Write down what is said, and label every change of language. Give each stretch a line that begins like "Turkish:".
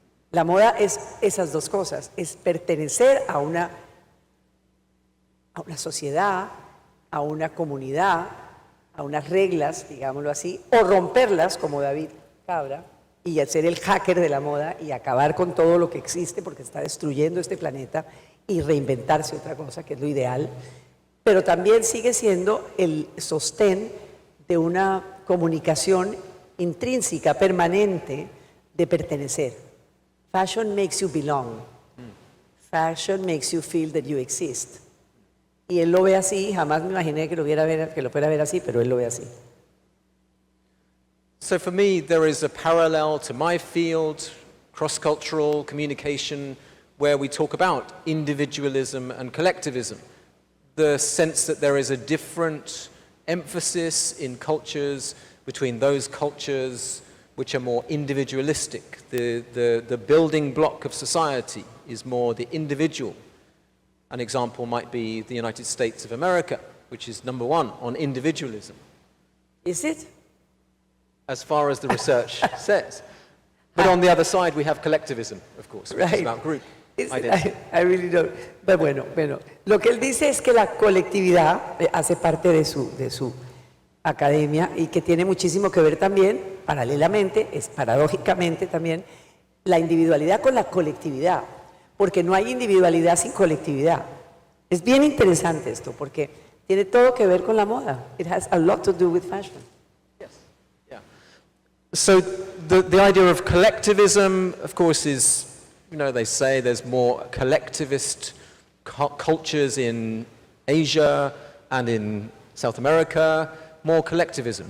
Spanish: La moda es esas dos cosas, es pertenecer a una sociedad, a una comunidad, a unas reglas, digámoslo así, o romperlas como David Cabra y ser el hacker de la moda y acabar con todo lo que existe porque está destruyendo este planeta y reinventarse otra cosa, que es lo ideal. Pero también sigue siendo el sostén de una comunicación intrínseca, permanente, de pertenecer.
English: Fashion makes you belong. Fashion makes you feel that you exist.
Spanish: Y él lo ve así, jamás me imaginé que lo fuera a ver así, pero él lo ve así.
English: So for me, there is a parallel to my field, cross-cultural communication, where we talk about individualism and collectivism. The sense that there is a different emphasis in cultures between those cultures which are more individualistic. The building block of society is more the individual. An example might be the United States of America, which is number one on individualism, Is it? as far as the research says. But on the other side, we have collectivism, of course, which is about group identity. I really don't.
Spanish: Pero bueno, lo que él dice es que la colectividad hace parte de su academia y que tiene muchísimo que ver también, paralelamente, es paradójicamente también, la individualidad con la colectividad, porque no hay individualidad sin colectividad. Es bien interesante esto, porque tiene todo que ver con la moda.
English: It has a lot to do with fashion. So the idea of collectivism, of course, is, they say there's more collectivist cultures in Asia and in South America, more collectivism.